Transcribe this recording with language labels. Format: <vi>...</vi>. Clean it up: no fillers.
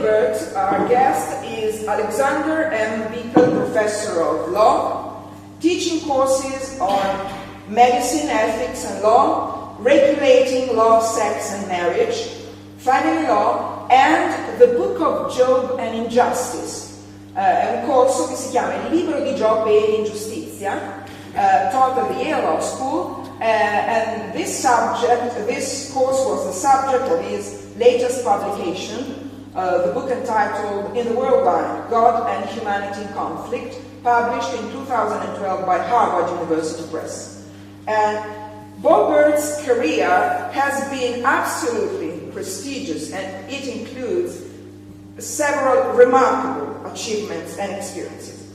<en>Burt, our guest, is Alexander M. Bickel Professor of Law, teaching courses on medicine, ethics and law, regulating law, sex and marriage, family law, and the Book of Job and Injustice.</en> <it>È un corso che si chiama Il libro di Giobbe e l'ingiustizia,</it> <en>taught at the Yale Law School. And this course was the subject of his latest publication, the book entitled In the Worldwide, God and Humanity in Conflict, published in 2012 by Harvard University Press. And Bob Burt's career has been absolutely prestigious, and it includes several remarkable achievements and experiences.</en>